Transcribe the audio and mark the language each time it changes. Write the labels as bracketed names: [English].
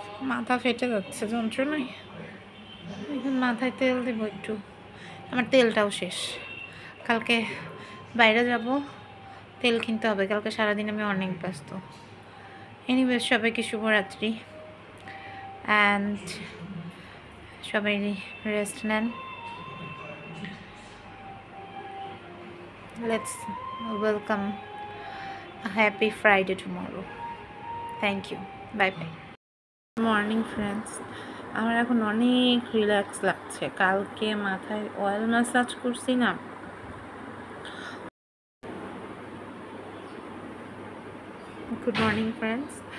[Bangla] মাথা ফেটে যাচ্ছে যন্ত্রণায়, এখন মাথায় তেল দেবো একটু, আমার তেলটাও শেষ। কালকে বাইরে যাব, তেল কিনতে হবে, কালকে সারাদিন আমি অনেক ব্যস্ত। এনিওয়েজ সবাইকে শুভরাত্রি, অ্যান্ড সবাই রেস্ট নেন। [English] Let's welcome a happy Friday tomorrow. Thank you. Bye bye. Morning friends, [Bangla] আমার এখন অনেক রিল্যাক্স লাগছে। কালকে মাথায় অয়েল ম্যাসাজ করছি না, [English] Good morning friends.